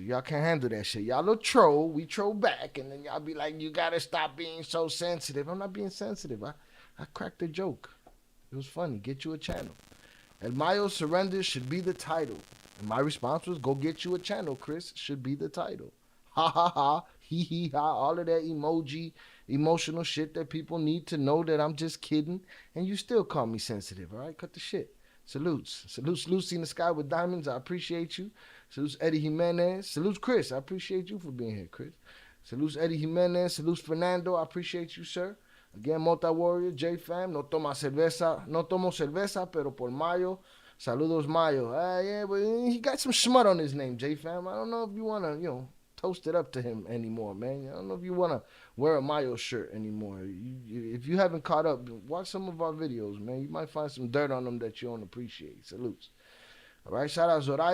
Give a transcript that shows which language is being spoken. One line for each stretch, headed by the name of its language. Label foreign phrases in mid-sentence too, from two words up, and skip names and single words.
English: Y'all can't handle that shit. Y'all a troll. We troll back, and then y'all be like, you got to stop being so sensitive. I'm not being sensitive. I cracked a joke. It was funny. Get you a channel. El Mayo surrender should be the title. And my response was, go get you a channel, Chris. Should be the title. Ha ha ha. Hee hee ha. All of that emoji, emotional shit that people need to know that I'm just kidding. And you still call me sensitive, all right? Cut the shit. Salutes. Salutes Lucy in the sky with diamonds. I appreciate you. Salutes Eddie Jimenez. Salutes Chris. I appreciate you for being here, Chris. Salutes Eddie Jimenez. Salutes Fernando. I appreciate you, sir. Again, Multi-Warrior, J-Fam,
Spanish: no tomo cerveza, pero por Mayo, saludos Mayo.
English: Yeah, but he got some smut on his name, J-Fam. I don't know if you want to, toast it up to him anymore, man. I don't know if you want to wear a Mayo shirt anymore. If you haven't caught up, watch some of our videos, man. You might find some dirt on them that you don't appreciate. Salutes. All right, shout out Zoraida.